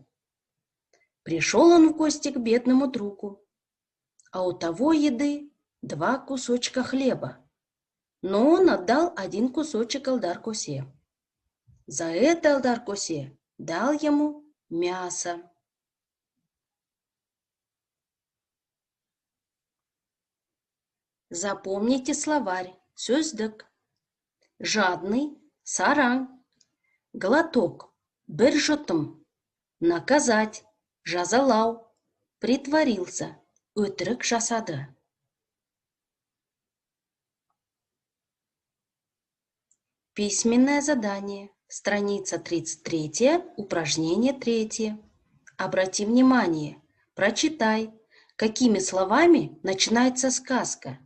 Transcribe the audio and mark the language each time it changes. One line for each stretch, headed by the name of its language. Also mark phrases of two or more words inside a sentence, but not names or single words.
Russian: Пришел он в гости к бедному другу, а у того еды 2 кусочка хлеба, но он отдал 1 кусочек Алдар Косе. За это Алдар Косе дал ему мясо. Запомните словарь сөздік.
Kazakh: Жадный – сараң, глоток – бір жұтым, наказать – жазалау, притворился – өтірік жасады.
Russian: Письменное задание. Страница 33, упражнение 3. Обрати внимание, прочитай, какими словами начинается сказка.